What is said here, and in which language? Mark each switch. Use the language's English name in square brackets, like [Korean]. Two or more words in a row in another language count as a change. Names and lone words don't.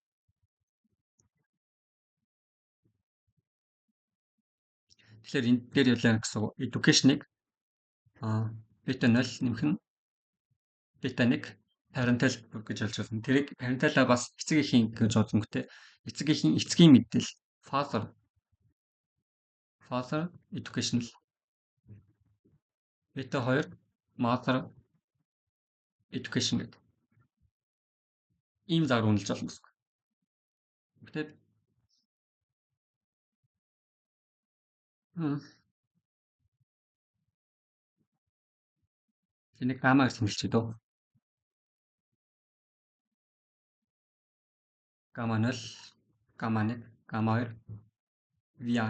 [Mongolian] Тэгэхээр энэ дээр ялаа гэсэн education-ыг бета 0 нэмэх нь бета 1 parental гэж болж байна. Тэрийг parental-а бас эцэг эхийн гэж бодсонгүй эцгийн мэдээлэл [English] father educational [Mongolian] бета 2 [English] Mother education [Mongolian] гэдэг ийм зар үнэлж болно гэсэн. Гэтэ энийг гамма гэж хэлчихэ дөө. Гамма 0, гамма 1, гамма 2, VI.